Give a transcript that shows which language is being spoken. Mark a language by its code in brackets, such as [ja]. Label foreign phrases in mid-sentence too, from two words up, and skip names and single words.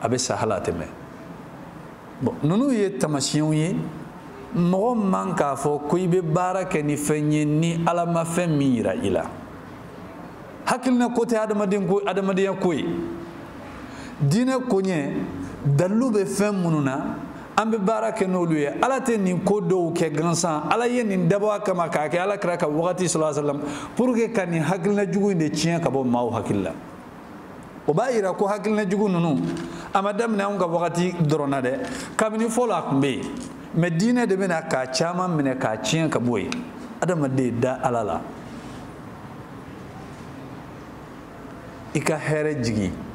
[bm] bɛ sa hali a tɛmɛ bon ninnu ye tamasiyɛnw ye mɔgɔ man k'a fɔ ko i bɛ baara kɛ ni fɛn ye ni Ala ma fɛn min yira i la hakilina ko tɛ adamadenya ko ye diinɛ koɲɛ dalilu bɛ fɛn minnu na an bɛ baara kɛ n'olu ye Ala tɛ nin ko dɔw kɛ gansan Ala ye nin dabɔ a kama k'a kɛ Alakira ka wagati [ar] صلى الله عليه وسلم [fr] pour que [bm] ka nin hakilina jugu in de tiɲɛ ka bɔ maaw hakili la o b'a yira ko hakilina jugu ninnu a ma daminɛ anw ka wagati dɔrɔn na dɛ kabini fɔlɔ a tun bɛ yen mais diinɛ de bɛna k'a caman minɛ k'a tiɲɛ ka bɔ yen adamaden da Ala la i ka hɛrɛ jigi